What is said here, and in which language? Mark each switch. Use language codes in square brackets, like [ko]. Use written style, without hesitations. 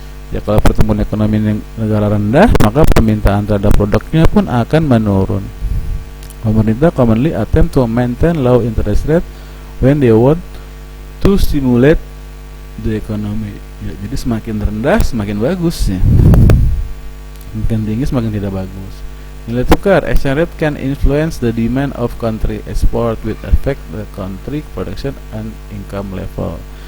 [id] Ya, kalau pertumbuhan ekonomi negara rendah, maka permintaan terhadap produknya pun akan menurun. [en] Pemerintah commonly attempt to maintain low interest rate when they want to stimulate the economy. [id] Ya, jadi semakin rendah semakin bagus ya. Semakin tinggi semakin tidak bagus. Nilai tukar [en] exchange rate can influence the demand of country export with affect the country production and income level.